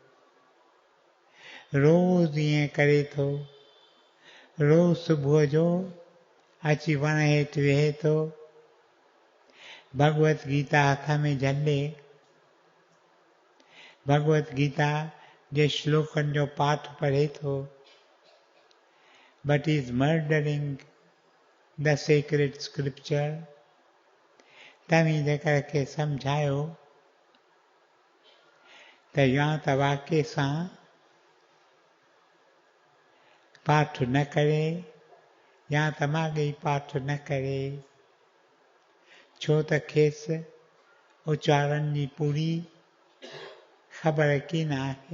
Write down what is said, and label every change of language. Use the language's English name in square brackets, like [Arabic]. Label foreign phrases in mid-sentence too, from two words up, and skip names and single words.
[Sindhi] रोज़ ईअं करे थो, रोज़ सुबुह जो अची वण हेठि वेहे थो, भगवत गीता हथ में झले, भगवत गीता जे श्लोकनि जो पाठ पढ़े थो, [English] but he is murdering the sacred scripture। [Sindhi] तव्हीं जेकर खे सम्झायो त या त वाके सां पाठ न करे या त माॻे ई पाठ न करे, छो त खेसि उच्चारण जी पूरी ख़बर कीन आहे।